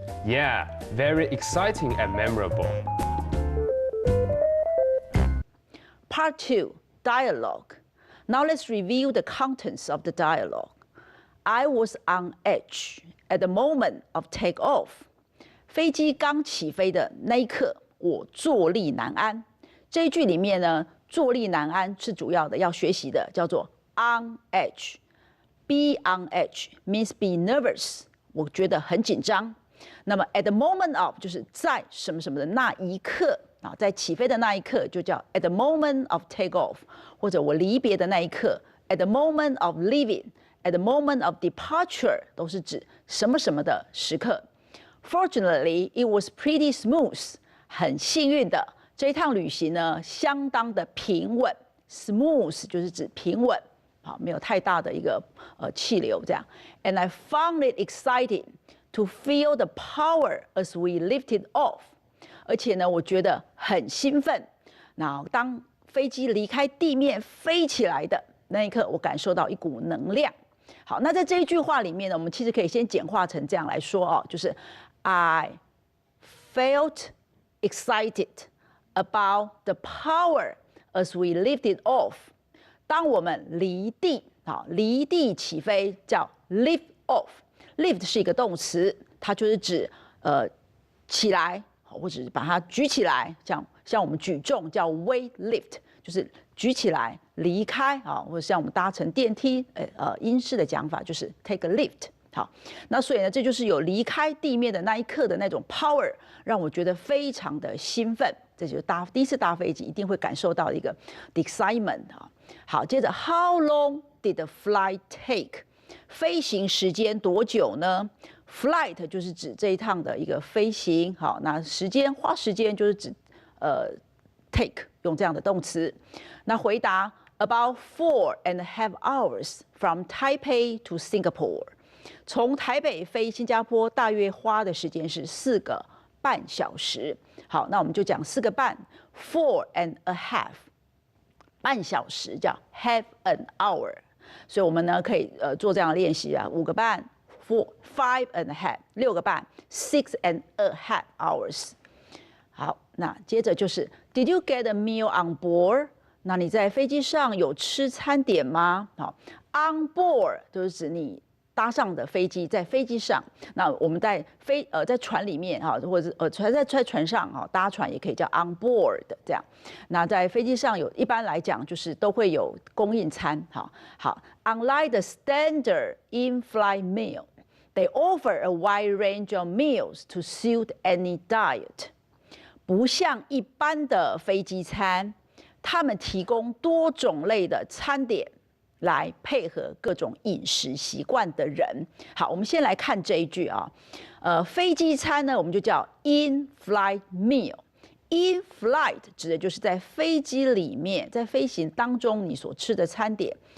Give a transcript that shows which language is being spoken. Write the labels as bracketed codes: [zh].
[en] Yeah, very exciting and memorable. Part 2, dialogue. Now let's review the contents of the dialogue. I was on edge at the moment of takeoff. [zh] 飞机刚起飞的那一刻，我坐立难安。这一句里面呢，坐立难安是主要的要学习的，叫做 on edge。 [en] Be on edge means be nervous， [zh] 我觉得很紧张。那么 at the moment of 就是在什么什么的那一刻啊，在起飞的那一刻就叫 [en] at the moment of takeoff， [zh] 或者我离别的那一刻 [en] at the moment of leaving。 At the moment of departure [zh] 都是指什么什么的时刻。 [en] Fortunately, it was pretty smooth. [zh] 很幸运的，这一趟旅行呢，相当的平稳。 Smooth 就是指平稳，好，没有太大的一个气流这样。 [en] And I found it exciting to feel the power as we lifted off. [zh] 而且呢，我觉得很兴奋那当飞机离开地面飞起来的那一刻，我感受到一股能量。好，那在这一句话里面呢，我们其实可以先简化成这样来说哦，就是 [en] I felt excited about the power as we lifted off。 [zh] 当我们离地起飞叫 lift off。lift 是一个动词，它就是指起来，或者是把它举起来，像我们举重叫 weight lift， 就是举起来离开啊，或者像我们搭乘电梯，英式的讲法就是 [en] take a lift。 [zh] 好，那所以呢，这就是有离开地面的那一刻的那种 power， 让我觉得非常的兴奋。这就是第一次搭飞机一定会感受到一个 excitement 啊。好，接着 [en] How long did the flight take？ [zh] 飞行时间多久呢 ？Flight 就是指这一趟的一个飞行。好，那花时间就是指take 用这样的动词。那回答 [en] About 4.5 hours from Taipei to Singapore。 [zh] 从台北飞新加坡大约花的时间是4个半小时。好，那我们就讲4个半 ，4.5， 半小时叫 [en] half an hour。 [zh] 所以我们呢可以做这样的练习啊，5个半 5.5 6个半 6.5 hours。好，那接着就是 [en] Did you get a meal on board？ [zh] 那你在飞机上有吃餐点吗？好 ，on board 就是指你搭上的飞机，在飞机上。那我们在船里面哈，或者在船上哈，搭船也可以叫 on board 这样。那在飞机上一般来讲就是都会有供应餐。 [en] 好 ，unlike the standard in-flight meal, they offer a wide range of meals to suit any diet。 [zh] 不像一般的飞机餐，他们提供多种类的餐点来配合各种饮食习惯的人。好，我们先来看这一句啊，飞机餐呢，我们就叫 in-flight meal。in-flight 指的就是在飞机里面，在飞行当中你所吃的餐点。